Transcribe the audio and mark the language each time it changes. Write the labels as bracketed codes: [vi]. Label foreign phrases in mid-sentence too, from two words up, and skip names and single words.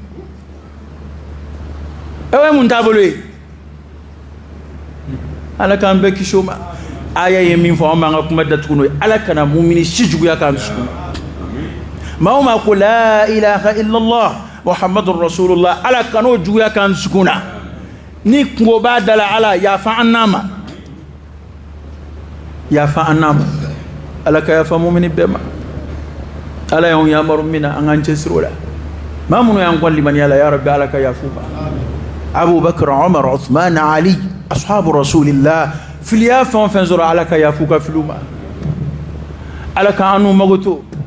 [bm] aw ye mun taabolo ye ala k'an bɛɛ kisi o ma aya ye min fɔ an b'an ka kuma datugu n'o ye ala kana mumini si juguya k'an dusukun maa o maa ko [ar] لا إله إلا الله محمد رسول الله [bm] ala kan'o juguya k'an dusukun na ni kungo b'a da la ala yafa an n'a ma yafa an n'a ma ala ka yafa mumini bɛɛ ma ala y'anw yamaru min na an k'an cɛsiri o la maa minnu y'an kɔn limaniya la [ar] يا ربي [bm] ala ka yafa u ma Abubakar Umar Uthman Ali [ar] أصحاب رسول الله [bm] filiya fɛn o fɛn sɔrɔ ala ka yafa u ka filiw ma ala ka an n'u mago to